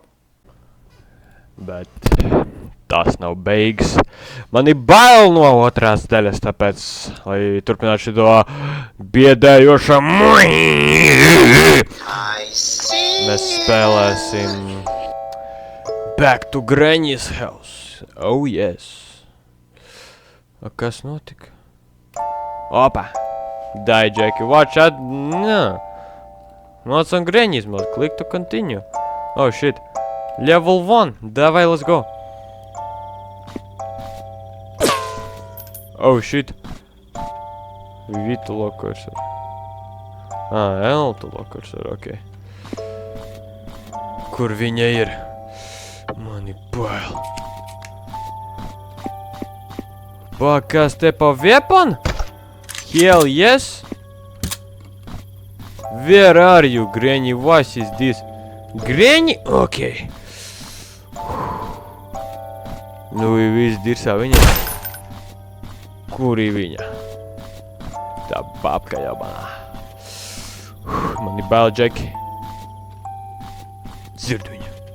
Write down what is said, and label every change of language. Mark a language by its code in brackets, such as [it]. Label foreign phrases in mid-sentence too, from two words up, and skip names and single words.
[lv] Bet tas nav beigas. Man ir bail no otrās daļas, tāpēc, lai turpinātu šito biedējošo mēs spēlēsim Back to Granny's House. [en] Oh yes. [lv] A, kas notika? Opa. [en] Die, Jackie. Watch out. No. What's on Granny's mode? Click to continue. Oh shit. Level 1. Давай, let's go. Oh shit. V to lock cursor. L to lock cursor, ok. [lv] Kur viņa ir? Mani bail. Kas te pa weapon? [en] Hell yes. Where are you, Granny? What is this? Granny? [lv] Okay. Nu, viss dirsā viņa. Kur ir viņa? Tā [ru] бабка ебаная. [lv] Man ir bail, Jackie. Dzirdu viņu.